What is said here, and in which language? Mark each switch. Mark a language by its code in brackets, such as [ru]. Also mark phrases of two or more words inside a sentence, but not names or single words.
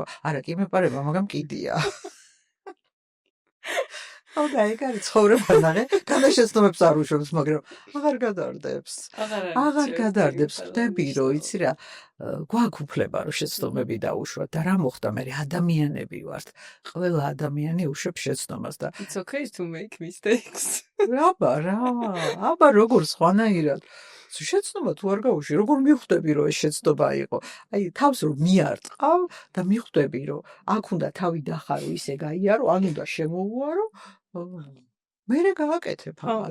[ka] არა, კი მეპარება, მაგრამ კიდია. და ეგ არის ცხოვრება ნახე, განაშეცდომებს არ უშვებს, მაგრამ აღარ გადარდებს. აღარ გადარდებს, ხდები რომ იცი რა, გვაქვს უფლება რომ შეცდომები დაუშვათ და რა მოხდა მე ადამიანები ვართ. ყველა ადამიანი უშვებს შეცდომას და [en] It's okay to make mistakes. [ka] აბა როგორ სხვანაირად შეცდომა თუ არ გაუშვი, როგორ მიხვდები რომ ეს შეცდომა იყო? აი თავს რომ მიარტყავ და მიხვდები რომ აქ უნდა თავი დახარო, ისე გაიარო, ან უნდა შემოუარო. მერე გააკეთებ ამას.